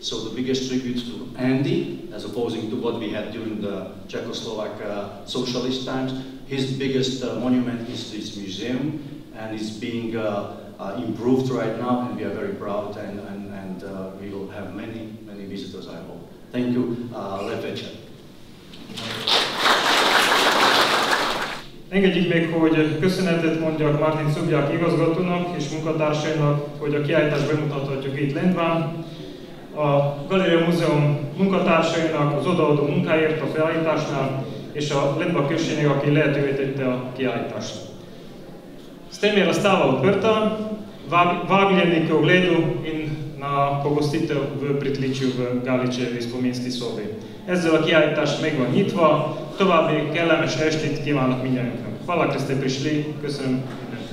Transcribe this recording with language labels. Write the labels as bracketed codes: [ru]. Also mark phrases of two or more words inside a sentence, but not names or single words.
[en] So the biggest tribute to Andy, as opposing to what we had during the Czechoslovak socialist times. His biggest monument is this museum, and it's being improved right now, and we are very proud, and we will have many visitors, I hope. Thank you, [hu] Lendvai. Engedjék meg, hogy köszönetet mondjak Martin Szubják igazgatónak és munkatársainak, hogy a kiállítást bemutathatjuk itt Lendván. A Galéria Múzeum munkatársainak az odaadó munkáért a felállításnál, és a Lendvai községnek, aki lehetővé tette a kiállítást. [sl] S tem je razstava odprta, vabljeni k ogledu in na pogostitev v pritličju v Galičevi spominski sobi. [hu] Ezzel a kiállítás meg van nyitva, további kellemes estét kívánok mindannyiunknak. [sl] Hvala, hogy ste prišli, [hu] köszönöm.